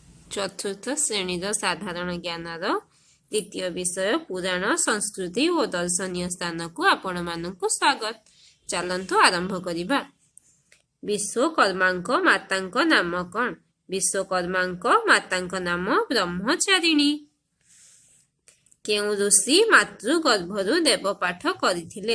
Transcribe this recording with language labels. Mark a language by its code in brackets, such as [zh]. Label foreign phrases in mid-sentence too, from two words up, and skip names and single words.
[or] ଚତୁର୍ଥ ଶ୍ରେଣୀର ସାଧାରଣ ଜ୍ଞାନର ଦ୍ୱିତୀୟ ବିଷୟ ପୁରାଣ ସଂସ୍କୃତି ଓ ଦର୍ଶନୀୟ ସ୍ଥାନ କୁ ଆପଣ ମାନଙ୍କୁ ସ୍ୱାଗତ। ଚାଲନ୍ତୁ ଆରମ୍ଭ କରିବା। ବିଶ୍ୱକର୍ମାଙ୍କ ମାତାଙ୍କ ନାମ କଣ? ବିଶ୍ୱକର୍ମାଙ୍କ ମାତାଙ୍କ ନାମ ବ୍ରହ୍ମଚାରିଣୀ। କେଉଁ ଋଷି ମାତୃଗର୍ଭରୁ ବେଦପାଠ କରିଥିଲେ?